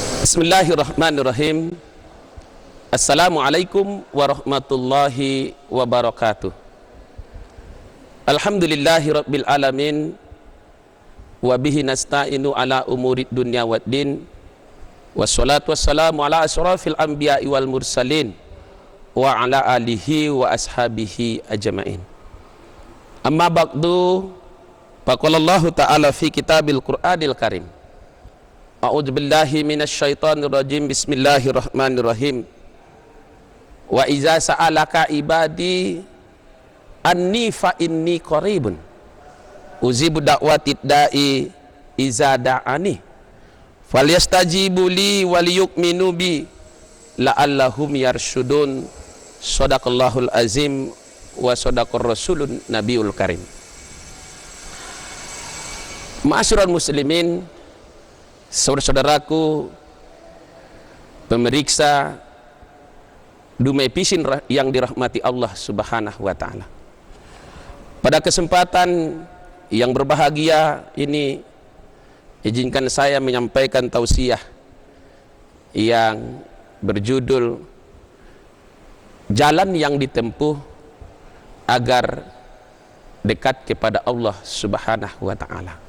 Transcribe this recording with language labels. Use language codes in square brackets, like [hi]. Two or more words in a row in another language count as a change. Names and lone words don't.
[ar] بسم الله الرحمن الرحيم. السلام عليكم ورحمة الله وبركاته. الحمد لله رب العالمين. وبه نستعين على أمور الدنيا والدين. والصلاة والسلام على أشرف الأنبياء والمرسلين وعلى آله وأصحابه أجمعين. أما بعد، فقال الله تعالى في كتاب القرآن الكريم. أعوذ بالله من الشيطان الرجيم. Bismillahirrahmanirrahim. وإذا سألك عبادي عني فإني قريب أجيب دعوة الداع إذا دعان فليستجيبوا لي وليؤمنوا بي لعلهم يرشدون. صدق الله العظيم وصدق الرسول النبي الكريم. معاشر المسلمين, [id] saudara-saudaraku pemeriksa Dumai Pisin yang dirahmati [ar] الله سبحانه وتعالى. [id] Pada kesempatan yang berbahagia ini, izinkan saya menyampaikan tausiah yang berjudul Jalan yang ditempuh agar dekat kepada [ar] الله سبحانه وتعالى.